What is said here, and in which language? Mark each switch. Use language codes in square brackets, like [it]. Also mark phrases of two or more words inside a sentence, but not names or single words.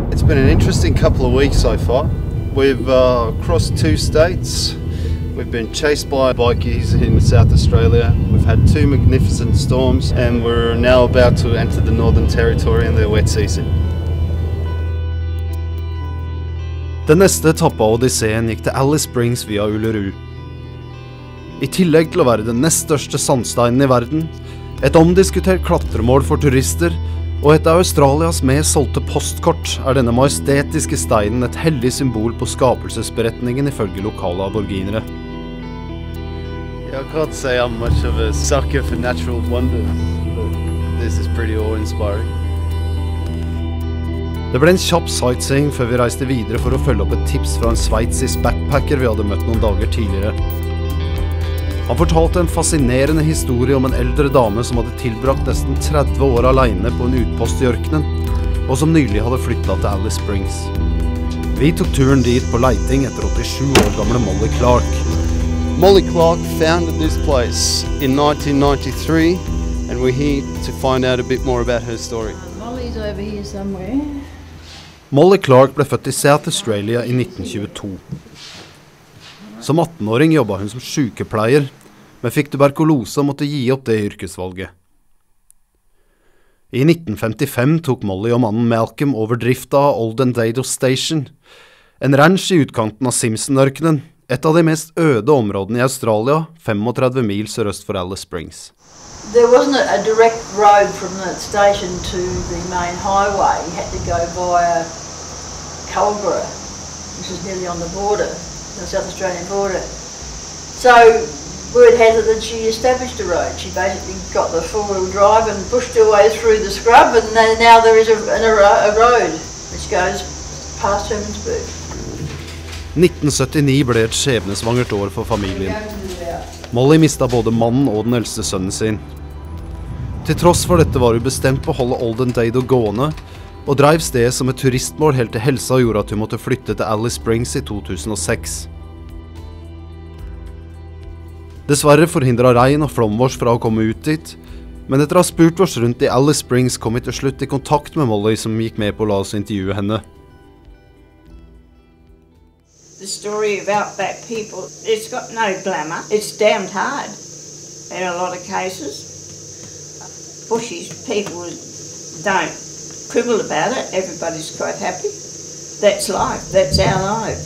[en] been an interesting couple of weeks so far. We've crossed 2 states. We've been chased by bikies in South Australia. We've had 2 magnificent storms, and we're now about to enter the Northern Territory in their wet season. [no] Den neste etappen av Odysseen gikk til Alice Springs via Uluru. I tillegg til å være den nest største sandsteinen i verden, et omdiskutert klatremål for turister, og et av Australias mest solgte postkort, er denne majestetiske steinen et heldig symbol på skapelsesberetningen ifølge lokale aborginere. [en] I can't say I'm much of a sucker for natural wonders, but this is pretty awe-inspiring. [no] Det ble en kjapp sightseeing før vi reiste videre for å følge opp et tips fra en sveitsisk backpacker vi hadde møtt noen dager tidligere. Han fortalte en fascinerende historie om en eldre dame som hadde tilbrakt nesten 30 år alene på en utpost i ørkenen, og som nylig hadde flyttet til Alice Springs. Vi tok turen dit på leiting etter 87 år gamle Molly Clark. [en] Molly Clark founded this place in 1993, and we're here to find out a bit more about her story. Molly's over here somewhere. [no] Molly Clark ble født i South Australia i 1922. Som 18-åring jobbet hun som sykepleier, men fikk tuberkulose og måtte gi opp det yrkesvalget. I 1955 tok Molly og mannen Malcolm over drifta av Old Dado Station, en ranch i utkanten av Simpson-ørkenen, et av de mest øde områdene i Australia, 35 mil sørøst for Alice Springs. [en] There wasn't a direct road from the station to the main highway. You had to go via Culborough, which is nearly on the border, the South Australian border. So word has it that she established a road. She basically got the four-wheel drive and pushed her way through the scrub, and now there is a road which goes past Hermansburg. [no] 1979 ble et skjebnesvangert år for familien. Molly mistet både mannen og den eldste sønnen sin. Til tross for dette var hun bestemt på å holde Old Dado gående, og drev stedet som et turistmål helt til helsa gjorde at hun måtte flytte til Alice Springs i 2006. Dessverre forhindret regn og flomvårs fra å komme ut dit, men etter å ha spurt oss rundt i Alice Springs kom vi til slutt i kontakt med Molly som gikk med på å la oss intervjue henne. [en] The story of outback people, it's got no glamour. It's damned hard in a lot of cases. Bushies, people don't quibble about it. Everybody's quite happy. That's life. That's our life.